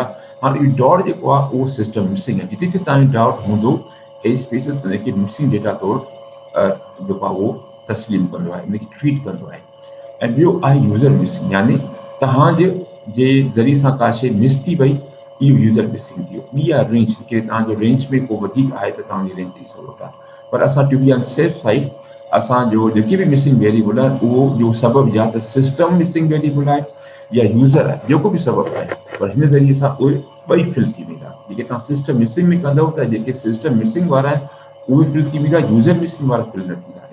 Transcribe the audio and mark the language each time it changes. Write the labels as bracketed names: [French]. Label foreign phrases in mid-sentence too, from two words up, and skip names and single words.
[Sindhi] हाणे इहो डॉट जेको आहे उहो [English] system missing [Sindhi] आहे। जिते जिते तव्हांजो डॉट हूंदो SPSS उनखे [English] missing data [Sindhi] तौरु जेको आहे उहो तस्लीम कंदो आहे, उनखे ट्रीट कंदो आहे। ऐं ॿियो आहे [English] user missing, [Sindhi] यानी तव्हांजे ज़रिए सां का शइ मिस थी वई, इहो [English] user missing [Sindhi] थी वियो। ॿी आहे रेंज, की तव्हांजो रेंज में को वधीक आहे त तव्हांजी रेंज ॾेई सघो था। पर असां [English] to be on safe side [Sindhi] असांजो जेकी बि [English] missing variable [Sindhi] आहे उहो जो सबबु या त [English] system missing variable [Sindhi] आहे या यूज़र आहे, जेको बि सबबु आहे, पर हिन ज़रिए सां उहे ॿई फिल थी वेंदा। जेके तव्हां [English] system missing [Sindhi] में कंदव त जेके [English] system missing [Sindhi] वारा आहिनि उहे फिल थी वेंदा, [English] user missing [Sindhi] वारा फिल न थींदा।